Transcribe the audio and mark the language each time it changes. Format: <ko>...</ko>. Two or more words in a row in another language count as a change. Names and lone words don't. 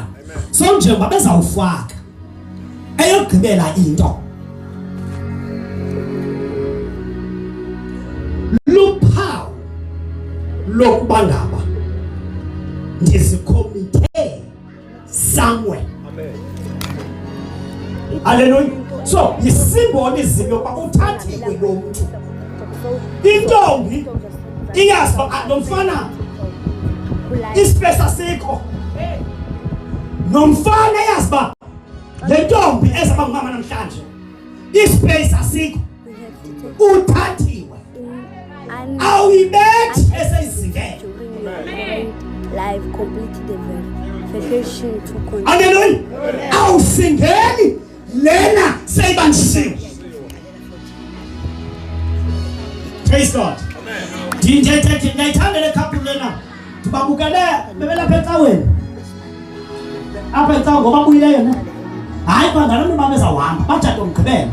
<xh>So nje babezawufaka eyogqibela into luphawu lokuba ngaba ndizicommite somewhere.</xh> <en>Amen. Hallelujah.</en> <xh>So yisymbolism yokuba uthathiwe lo muntu. Intombi iyazi lo mfana ispace asikho nomfana yazi ba le ntombi ezaba ngumama namhlanje ispace asikho uthathiwe awuyibethi eseyizingela</xh> <en>live complete the verification to continue.</en> <xh>Hallelujah. Awusingeli lena seyibanjisiwe.</xh> <en>Praise God.</en> <xh>Ndiyithanda le couple lena. Tibabukele bebelapha ecaweni. Apha ecaweni ngoba buyile yena. Hayi kwangalo mama ezawuhamba bathathe umgqibelo.</xh>